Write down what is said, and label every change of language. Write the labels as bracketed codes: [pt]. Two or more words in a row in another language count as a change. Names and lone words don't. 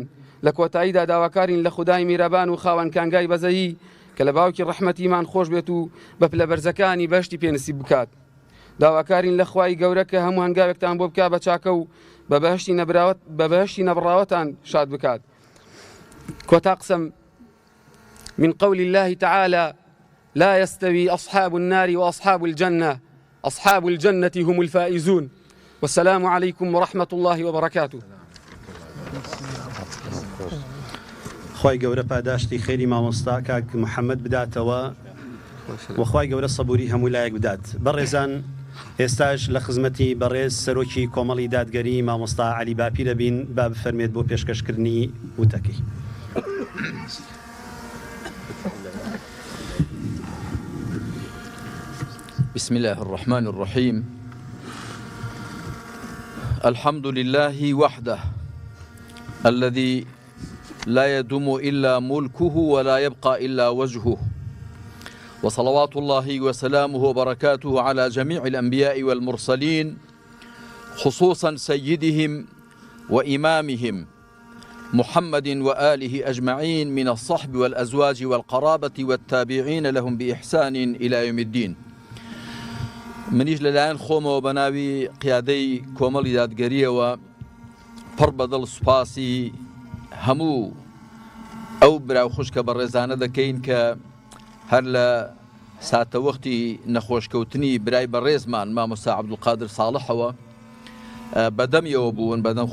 [ckb] لە کۆتاییدا داواکارین لە خودای میرەبان و خاوەن کانگای بەزەیی کە لە باوکی ڕەحمەتیمان خۆش بێت و بە پلە بەرزەکانی بەشتی پێنسیب بکات. داواکارین لە خوای گەورە کە هەموو هەنگاوێکتان بۆ بکات بە چاکە و بە بەهشتی نەبڕاوەتان شاد بکات. کۆتا قسەم [ar] من قول الله تعالى لا يستوي أصحاب النار وأصحاب الجنة أصحاب الجنة هم الفائزون والسلام عليكم ورحمة الله وبركاته. [ckb] خوای گەورە پاداشتی خێری مامۆستا کاک محەممەد بداتەوە وخوای گەورە سەبووری هەموو لایەک بدات. بەڕێزان ئێستاش لە خزمەتی بەڕێز سەرۆکی کۆمەڵی دادگەری مامۆستا عەلی باپی دەبین با بفەرمێت بۆ پێشکەشکردنی وتەکەی. [ar] بسم الله الرحمن الرحيم الحمد لله وحده الذي لا يدوم إلا ملكه ولا يبقى إلا وجهه وصلوات الله وسلامه وبركاته على جميع الأنبياء والمرسلين خصوصا سيدهم وإمامهم محمد وآله أجمعين من الصحب والأزواج والقرابة والتابعين لهم بإحسان إلى يوم الدين. [ckb] منیش لەلایەن خۆمەوە بەناوی قیادەی کۆمەڵی دادگەریەوە پڕ بەدڵ سوپاسی هەموو ئەو براو خوشکە بە ڕێزانە دەکەین کە هەر لە ساتەوەختی نەخۆشکەوتنی برای بەڕێزمان مامۆستا عەبدولقادر ساڵحەوە بەدەمیەوە بوون بەدەم